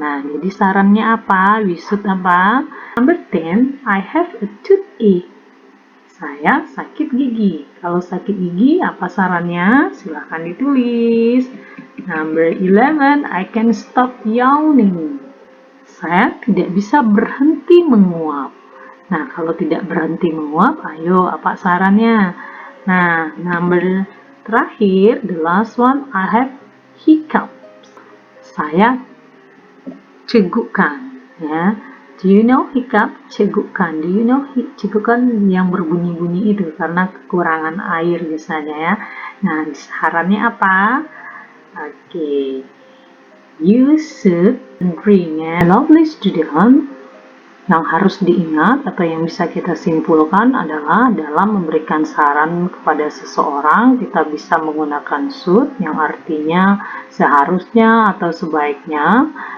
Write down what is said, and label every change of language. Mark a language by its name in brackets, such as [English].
[Indonesian] Nah, jadi sarannya apa? [English] We should apa? Number 10, I have a toothache. [Indonesian] Saya sakit gigi. Kalau sakit gigi, apa sarannya? Silahkan ditulis. [English] Number 11, I can stop yawning. [Indonesian] Saya tidak bisa berhenti menguap. Nah, kalau tidak berhenti menguap, ayo apa sarannya? [English] Nah, number terakhir, the last one, I have hiccup. [Indonesian] Saya cegukan, ya. [English] Do you know hiccup? [Indonesian] Cegukan. [English] Do you know [Indonesian] cegukan yang berbunyi-bunyi itu karena kekurangan air biasanya ya. Nah, sarannya apa? Oke. [English] You should bring a lovely student. [Indonesian] Yang harus diingat atau yang bisa kita simpulkan adalah dalam memberikan saran kepada seseorang, kita bisa menggunakan should yang artinya seharusnya atau sebaiknya.